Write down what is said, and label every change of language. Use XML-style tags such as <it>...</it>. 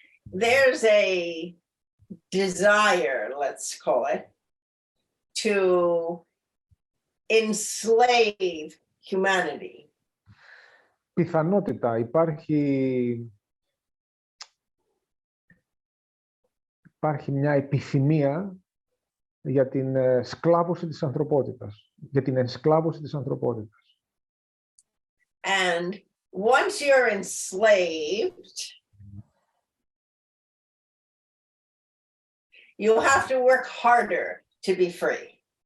<en>There's a desire, let's call it, to enslave humanity.</en> <el>Πιθανότητα υπάρχει μια επιθυμία για την σκλάβωση της ανθρωπότητας, για την ενσκλάβωση της ανθρωπότητας.</el> <en>And once you're enslaved, you have to work harder to be free.</en>